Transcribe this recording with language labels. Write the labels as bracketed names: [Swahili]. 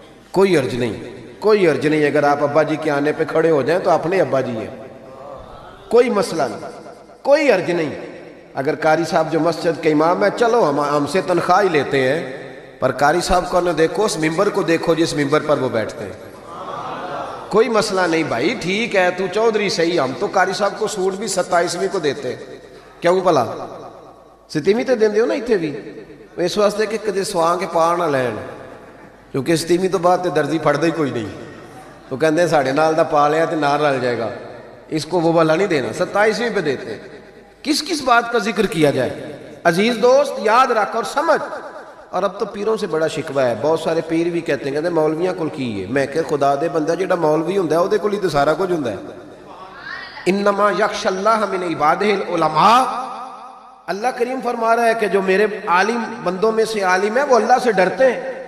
[Urdu] کوئی عرض نہیں، کوئی عرض نہیں. اگر آپ ابا جی کے آنے پہ کھڑے ہو جائیں تو اپنے ابا جی ہیں، کوئی مسئلہ نہیں، کوئی عرض نہیں. اگر قاری صاحب جو مسجد کے امام ہے چلو ہم سے تنخواہ ہی لیتے ہیں، پر قاری صاحب کو نہ دیکھو، اس ممبر کو دیکھو جس ممبر پر وہ بیٹھتے ہیں. کوئی مسئلہ نہیں بھائی، ٹھیک ہے تو چودھری صحیح، ہم تو قاری صاحب کو سوٹ بھی 27ویں کو دیتے. [Punjabi] کیوں بھلا 27ویں تے دیندے ہو نا اتنے بھی، اس واسطے کہ کدے سواں کے پا نہ لین، کیونکہ 27ویں تو بعد تے درزی پھڑدا ہی کوئی نہیں. تو کہندے ساڑھے نال دا پا لیا تے نال رل جائے گا، [Urdu] اس کو وہ والا نہیں دینا، 27ویں پہ دیتے. کس کس بات کا ذکر کیا جائے؟ عزیز دوست یاد رکھ اور سمجھ. اور اب تو پیروں سے بڑا شکوہ ہے، بہت سارے پیر بھی کہتے ہیں کہتے [Punjabi] مولویاں کول کی ہے. میں کہ خدا دے بندہ جڑا مولوی ہوندا ہے اودے کول ہی تے سارا کچھ ہوندا ہے. [Arabic] انما یخش اللہ من عبادہ العلماء. [Urdu] اللہ کریم فرما رہا ہے کہ جو میرے عالم بندوں میں سے عالم ہے وہ اللہ سے ڈرتے ہیں.